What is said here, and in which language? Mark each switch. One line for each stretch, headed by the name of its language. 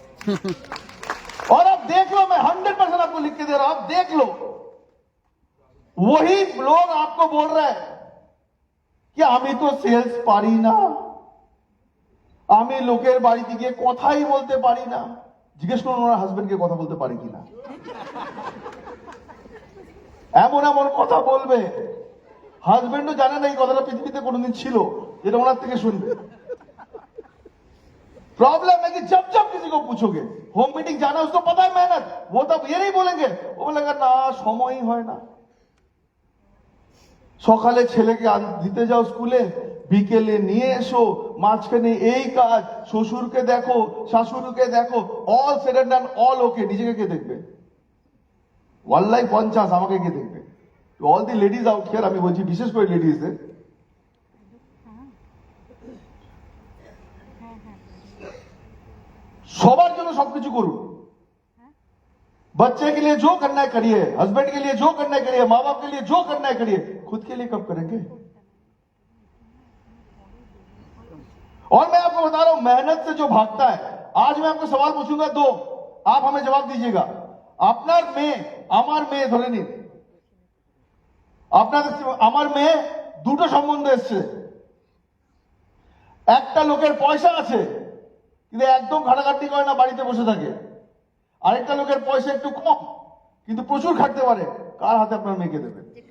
Hindi: और अब देख लो, मैं 100% आपको लिख के दे रहा हूं, अब देख लो, वही लोग आपको बोल रहे हैं कि
Bangla: আমি তো সেলস পারি না,
Hindi: আমি লোকের বাড়িতে গিয়ে কথাই বলতে পারি না।
Bangla: জিজ্ঞেস করুন ওনার হাজবেন্ডকে কথা বলতে পারে কিনা। এমন এমন কথা বলবে, হাজবেন্ডও জানে না এই কথাটা পৃথিবীতে কোনোদিন ছিল, যেটা ওনার থেকে শুনবে।
Hindi: प्रॉब्लम है कि जब जब किसी को पूछोगे होम मीटिंग जाना, उसको पता है मेहनत, वो तब ये नहीं बोलेंगे, वो बोलेगा ना समय ही
Bangla: হয় না। সকালে ছেলেকে দিতে যাও স্কুলে, বিকেলে নিয়ে এসো, মাঝখানে এই কাজ, শ্বশুরকে দেখো, শাশুড়িকে দেখো,
English: all said and done, all okay,
Bangla: নিজেকে কে দেখবে? ওয়াল্লাহি 50 আমাকে কে দেখবে?
English: all the ladies out here,
Bangla: আমি বলছি বিশেষ করে লেডিজদের, সবার জন্য সবকিছু করুন।
Hindi: बच्चे के लिए जो करना है करिए, हस्बैंड के लिए जो करना है करिए, माँ बाप के लिए जो करना है करिए, खुद के लिए कब करेंगे? और मैं आपको बता रहा हूं, मेहनत से जो भागता है, आज मैं आपको सवाल पूछूंगा दो, आप हमें जवाब दीजिएगा।
Bangla: আপনার মেয়ে আমার মেয়ে ধরে নিন, আপনাদের আমার মেয়ে দুটো সম্বন্ধ এসছে। একটা লোকের পয়সা আছে কিন্তু একদম খাটাখাটনি করে না, বাড়িতে বসে থাকে। আরেকটা লোকের পয়সা একটু কম কিন্তু প্রচুর খাটতে পারে, কার হাতে আপনার মেয়েকে দেবেন?